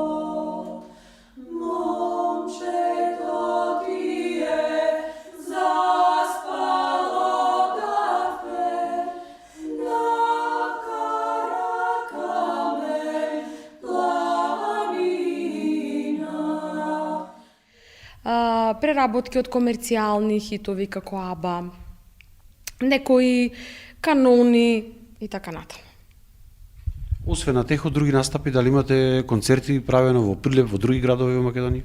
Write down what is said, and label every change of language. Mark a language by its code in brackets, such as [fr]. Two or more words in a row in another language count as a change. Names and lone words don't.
[mk] Момчето ти је заспало дакле, на Каракамен планина. Преработки од комерцијални хитови како Аба, некои канони и така натаму. Освен на Техо, други настапи, дали имате концерти правено во Прилеп, во други градови во Македонија?